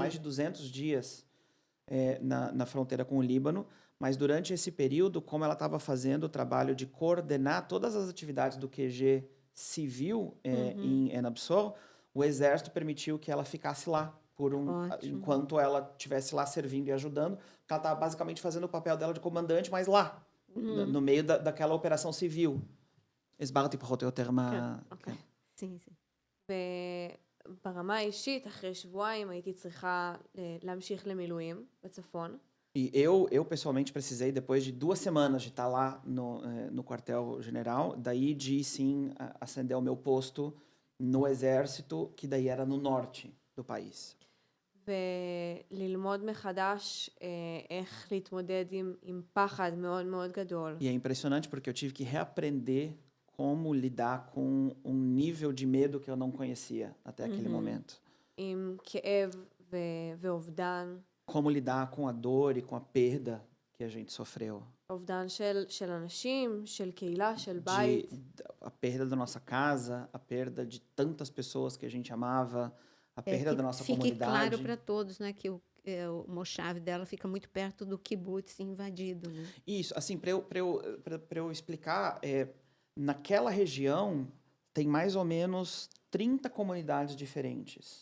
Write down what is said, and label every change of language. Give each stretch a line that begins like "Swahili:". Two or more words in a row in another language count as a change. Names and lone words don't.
Portuguese: mais de 200 dias na fronteira com o Líbano, mas durante esse período, como ela estava fazendo o trabalho de coordenar todas as atividades do QG civil em Enabsor, o exército permitiu que ela ficasse lá Ótimo. enquanto ela estivesse lá servindo e ajudando, porque ela estava basicamente fazendo o papel dela de comandante, mas lá, no meio daquela operação civil.
Hebrew: הסברתי פחות או יותר מה... אוקיי.
Portuguese: Sim, sim.
Hebrew: וברמה האישית, אחרי שבועיים הייתי צריכה להמשיך למילואים בצפון.
Portuguese: E eu pessoalmente precisei, depois de 2 semanas de estar lá no quartel-general, daí de sim ascender ao meu posto no exército, que daí era no norte do país.
Hebrew: וללמוד מחדש איך להתמודד עם פחד מאוד מאוד גדול.
Portuguese: E é impressionante porque eu tive que reaprender como lidar com um nível de medo que eu não conhecia até aquele momento.
Hebrew: עם כאב ואובדן.
Portuguese: Como lidar com a dor e com a perda que a gente sofreu.
Hebrew: אובדן של אנשים, של קהילה, של בית.
Portuguese: A perda da nossa casa, a perda de tantas pessoas que a gente amava, a perda da nossa Fique comunidade. claro para todos, né, que o Moshav dela fica muito perto do kibbutz invadido, né? Isso, assim, para eu explicar, naquela região tem mais ou menos 30 comunidades diferentes.